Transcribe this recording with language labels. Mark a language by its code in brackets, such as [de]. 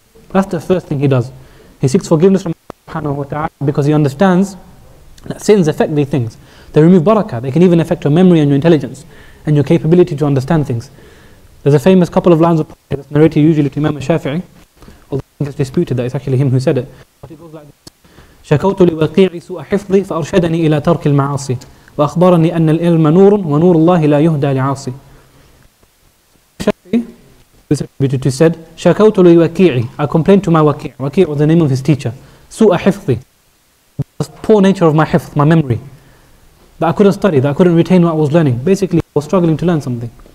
[en] That's the first thing he does. He seeks forgiveness from Allah subhanahu wa ta'ala because he understands that sins affect these things. They remove barakah. They can even affect your memory and your intelligence and your capability to understand things. There's a famous couple of lines of poetry that's narrated usually to Imam al-Shafi'i, although I think it's disputed that it's actually him who said it. But it goes like this: [ar] شكوت لوقيعي سوء حفظي فأرشدني إلى ترك المعاصي وأخبرني أن العلم نور ونور الله لا يهدى لعاصي. [en] He said, [ar] شكوت لوقيعي, [en] I complained to my waqi'. Waqi' was the name of his teacher. [ar] سوء حفظي, [en] the poor nature of my hifz, my memory, that I couldn't study, that I couldn't retain what I was learning. Basically, I was struggling to learn something.